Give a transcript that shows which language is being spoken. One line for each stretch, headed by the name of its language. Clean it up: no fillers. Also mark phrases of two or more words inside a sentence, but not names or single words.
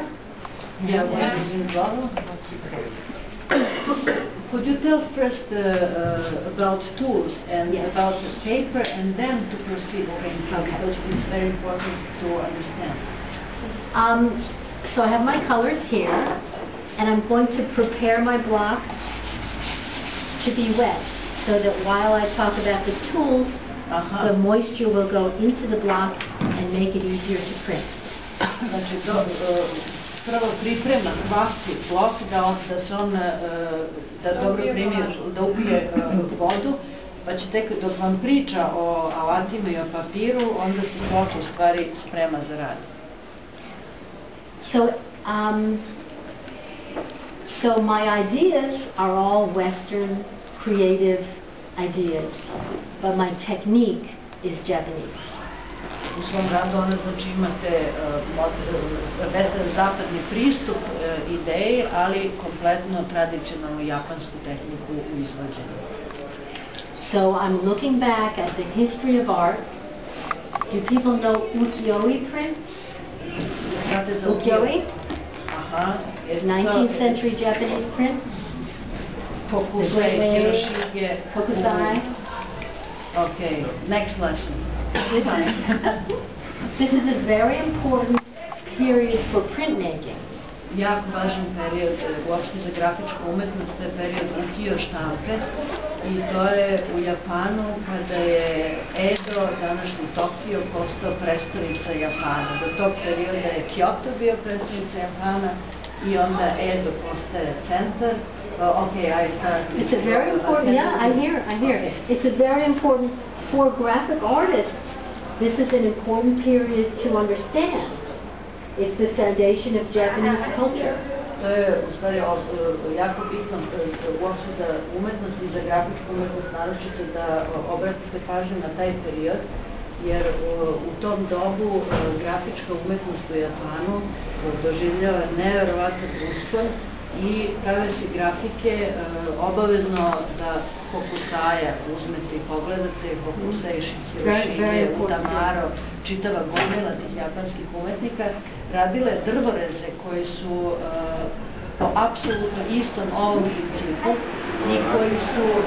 English: Yeah, what is in the bottle? Could you tell first about tools and about the paper and then to proceed printing, because it's very important to understand. So I have my colors here, and I'm going to prepare my block to be wet, so that while I talk about the tools, the moisture will go into the block and make it easier to print.
Serbian: Znači, prvo priprema kvasi blok da se on da dobro primi, da upije vodu, pa će tek dok vam priča o alatima i o papiru, onda se ploča u stvari sprema za rad.
English: So my ideas are all Western creative ideas, but my technique is Japanese.
Serbian: U svom radu ona znači imate zapadni pristup ideji, ali kompletno tradicionalnu japansku tehniku u izvođenju.
English: So I'm looking back at the history of art. Do people know ukiyo-e prints? Ukiyo-e? 19th century Japanese prints? Hokusai, Hiroshige. Hokusai. Okay, next lesson. This is a very important period for printmaking.
Serbian: Jako važan period uopšte za grafičku umetnost, to je period ukiyo štampe i to je u Japanu kada je Edo, današnji Tokio, postao prestolnica Japana. Do tog perioda je Kyoto bio prestolnica Japana i onda Edo postaje centar.
English: Okay, I start. It's a very important, I hear. It's a very important for graphic artists. This is an important period to understand. It's the foundation of Japanese culture.
Serbian: To je u stvari jako bitno uopšte za umetnost i za grafičku umetnost, naročito da obratite pažnju na taj period, jer u tom dobu grafička umetnost u Japanu doživljava neverovatan uspon i prave se grafike obavezno da Hokusaja uzmete i pogledate, Hokusai, Hiroshige, Utamaro, čitava gomila tih japanskih umetnika, radile drvoreze koji su po apsolutno istom ovom principu i koji su